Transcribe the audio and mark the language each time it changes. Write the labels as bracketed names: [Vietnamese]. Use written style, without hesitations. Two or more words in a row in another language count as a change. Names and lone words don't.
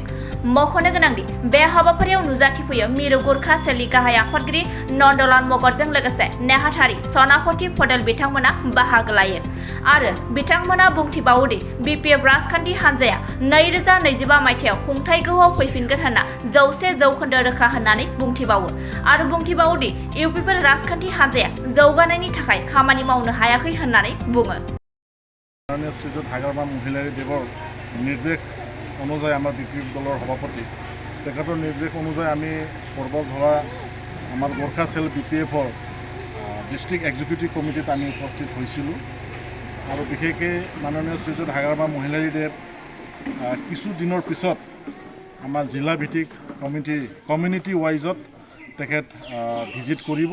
[Bodo] मख'नो गोनांदि बे हाबाफारियाव नुजाथिफैयो मिरु गरखा सेलनि गाहाय आफादगिरि नन्दलाल मगरजों लोगोसे नेहाथारि सनापति पटेल बिथांमोना बाहागो लायो आरो बिथांमोना बुंथिबावोदि बीपीएफ राजखान्थि हान्जाया 2025 मायथाइयाव खुंथाय गोहोआव फैफिनगोन होनना 100% रोखा होननानै बुंथिबावो आरो बुंथिबावोदि इउपिपिएल राजखान्थि हान्जाया जौगानायनि थाखाय खामानि मावनो हायाखै होननानै बुङो। [Assamese] শ্রীযুত হাগারমা মহিলাৰী দেৱৰ নিৰ্দেশ অনুযায়ী আমাৰ বিপিএফ দলৰ সভাপতি তেখেতৰ নিৰ্দেশ অনুযায়ী আমি বতঝৰা আমাৰ গৰখা সেল বিপিএফৰ [English] district executive committee [Assamese] আমি উপস্থিত হৈছিলোঁ আৰু বিশেষকৈ মাননীয় শ্ৰীযুত হাগাৰমা মহিলাৰী দেৱ কিছু দিনৰ পিছত আমাৰ জিলা ভিত্তিক কমিউনিটি ৱাইজত তেখেত ভিজিট কৰিব।